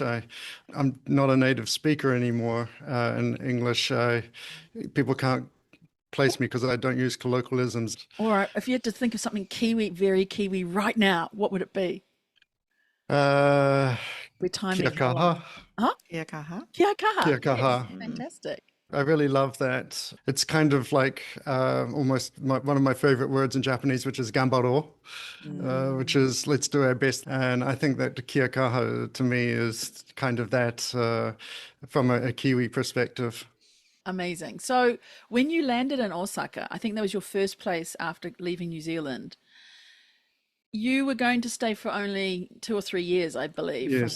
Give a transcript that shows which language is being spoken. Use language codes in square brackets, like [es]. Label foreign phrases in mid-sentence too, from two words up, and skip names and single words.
[en] I'm not a native speaker anymore in English. People can't place me because I don't use colloquialisms. All right. If you had to think of something Kiwi, very Kiwi right now, what would it be? Uh, We're timing [mi] Kia [en] how long? [mi] kaha. Huh? Kia kaha. Kia kaha. Kia [en] Yes. [mi] kaha. Mm. [en] Fantastic. I really love that. It's kind of like almost one of my favorite words in Japanese, which is gambaro, which Mm. is let's do our best. And I think that the [mi] kia kaha [en] to me is kind of that from a Kiwi perspective. Amazing. So when you landed in Osaka, I think that was your first place after leaving New Zealand. You were going to stay for only 2 or 3 years, I believe, from